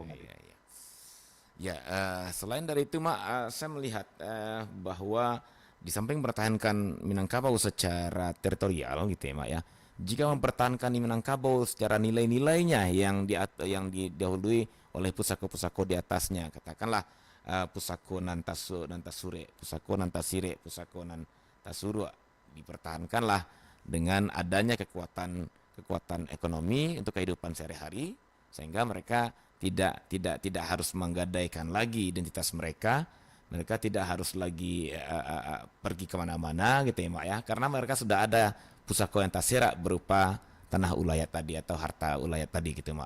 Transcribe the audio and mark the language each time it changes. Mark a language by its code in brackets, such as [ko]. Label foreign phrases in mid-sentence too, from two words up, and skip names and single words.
[id] Bung Adit. iya, iya. Ya, selain dari itu, Mak, saya melihat bahwa di samping mempertahankan Minangkabau secara teritorial gitu ya, Mak ya. Jika mempertahankan di Minangkabau secara nilai-nilainya yang didahului oleh pusako-pusako di atasnya, katakanlah pusako Nantasure, pusako Nantasire, pusako Nantasurua dipertahankanlah dengan adanya kekuatan ekonomi untuk kehidupan sehari-hari sehingga mereka tidak harus menggadaikan lagi identitas mereka. Mereka tidak harus lagi pergi kemana-mana gitu ya, Mak ya, karena mereka sudah ada pusako yang tasira berupa tanah ulayat tadi atau harta ulayat tadi gitu, Mak.